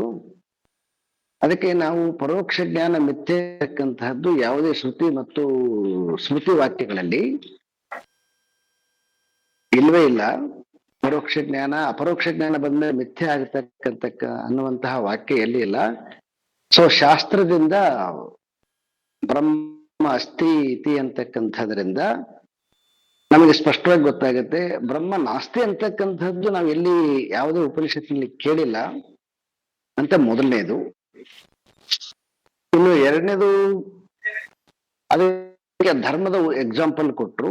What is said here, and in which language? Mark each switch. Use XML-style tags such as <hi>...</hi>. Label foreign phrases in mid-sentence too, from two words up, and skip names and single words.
<kn>ಅದಕ್ಕೆ ನಾವು ಪರೋಕ್ಷ ಜ್ಞಾನ ಮಿಥ್ಯೆ ಅಂತಕ್ಕಂತಹದ್ದು ಯಾವುದೇ ಶ್ರುತಿ ಮತ್ತು ಸ್ಮೃತಿ ವಾಕ್ಯಗಳಲ್ಲಿ ಇಲ್ವೇ ಇಲ್ಲ. ಪರೋಕ್ಷ ಜ್ಞಾನ ಅಪರೋಕ್ಷ ಜ್ಞಾನ ಬಂದ್ಮೇಲೆ ಮಿಥ್ಯೆ ಆಗತಕ್ಕಂತ ಅನ್ನುವಂತಹ ವಾಕ್ಯ ಎಲ್ಲಿ ಇಲ್ಲ. ಸೊ ಶಾಸ್ತ್ರದಿಂದ</kn> <sa>ಬ್ರಹ್ಮ ಅಸ್ತಿ ಇತಿ</sa> <kn>ಅಂತಕ್ಕಂಥದ್ರಿಂದ ನಮಗೆ ಸ್ಪಷ್ಟವಾಗಿ ಗೊತ್ತಾಗುತ್ತೆ.</kn> <sa>ಬ್ರಹ್ಮ ನಾಸ್ತಿ</sa> <kn>ಅಂತಕ್ಕಂಥದ್ದು ನಾವು ಎಲ್ಲಿ ಯಾವುದೇ ಉಪನಿಷತ್ತಿನಲ್ಲಿ ಕೇಳಿಲ್ಲ ಅಂತ ಮೊದಲನೇದು. ಇನ್ನು ಎರಡನೇದು, ಅದಕ್ಕೆ ಧರ್ಮದ ಎಕ್ಸಾಂಪಲ್ ಕೊಟ್ರು.</kn>